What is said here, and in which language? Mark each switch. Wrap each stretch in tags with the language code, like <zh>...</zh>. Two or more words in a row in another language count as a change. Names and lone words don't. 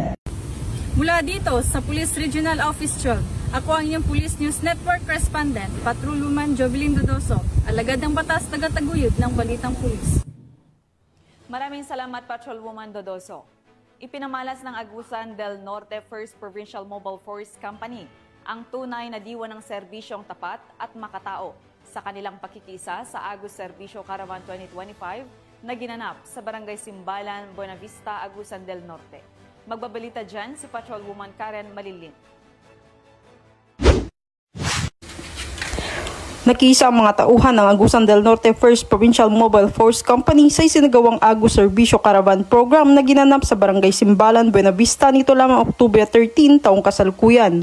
<tl>Mula dito sa Police Regional Office 12, ako ang inyong Police News Network Correspondent, Patrolwoman Jovelyn Dodoso, alagad ng batas, tagataguyod ng Balitang Pulis. Maraming salamat, Patrolwoman Dodoso. Ipinamalas ng Agusan del Norte 1st Provincial Mobile Force Company ang tunay na diwa ng serbisyong tapat at makatao sa kanilang pakikisa sa Agus Serbisyo Caravan 2025 na ginanap sa Barangay Simbalan, Buenavista, Agusan del Norte. Magbabalita dyan si Patrolwoman Karen Malilin. Nakisa ang mga tauhan ng Agusan del Norte 1st Provincial Mobile Force Company sa isinagawang Agus Serbisyo Caravan Program na ginanap sa Barangay Simbalan, Buenavista nito lamang Oktubre 13 taong kasalukuyan.</tl>